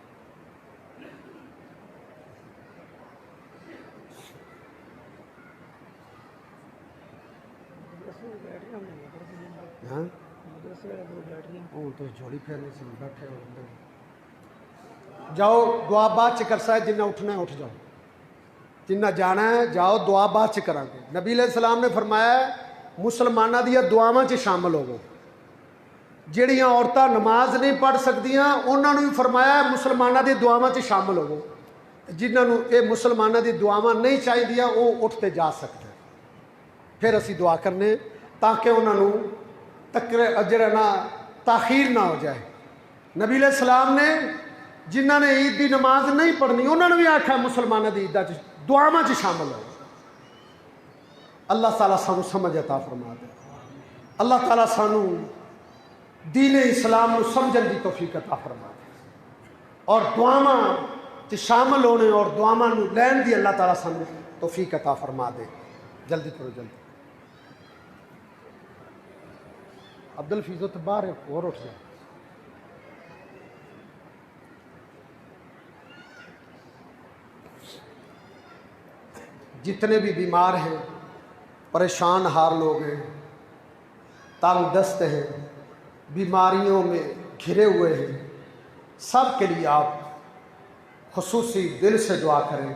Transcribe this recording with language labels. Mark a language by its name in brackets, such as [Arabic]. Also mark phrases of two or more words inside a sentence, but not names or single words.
[Urdu] تو جوڑی پھیرنے سے بیٹھے ہو جاؤ. [Punjabi] دعا بعد چ کرسا ہے. [Urdu] جنہیں اٹھنا ہے اٹھ جاؤ، جنہیں جانا ہے جاؤ. [Punjabi] دعا بعد چ کرا گے. نبی علیہ السلام نے فرمایا مسلمانہ دیا دعاواں چ شامل ہوو. جہڑیاں عورتاں نماز نہیں پڑھ سکدیاں انہاں نوں بھی فرمایا مسلمانہ دی دعاواں چ شامل ہوو. جنہاں نوں اے مسلمانہ دی دعاواں نہیں چاہیدیاں [Urdu] وہ اٹھتے جا سکتے. [Punjabi] پھر اسی دعا کرنے تاکہ انہاں نوں تاخیر نہ ہو جائے. نبی علیہ السلام نے جنہاں نے عید دی نماز نہیں پڑھنی انہوں نے بھی آکھا مسلمانہ دی عیداں دعاواں چ شامل ہو. اللہ تعالیٰ سانو سمجھ عطا فرما دے. اللہ تعالیٰ سانو دین اسلام نو سمجھن دی توفیق عطا فرما دے، اور دعاواں چ شامل ہونے اور دعاواں نو لین دی اللہ تعالیٰ سانو توفیق عطا فرما دے. جلدی کرو جلدی. عبد الفیض تو باہر اور اٹھ جائے. [Urdu] جتنے بھی بیمار ہیں، پریشان حال لوگ ہیں، تنگ دست ہیں، بیماریوں میں گھرے ہوئے ہیں، سب کے لیے آپ خصوصی دل سے دعا کریں.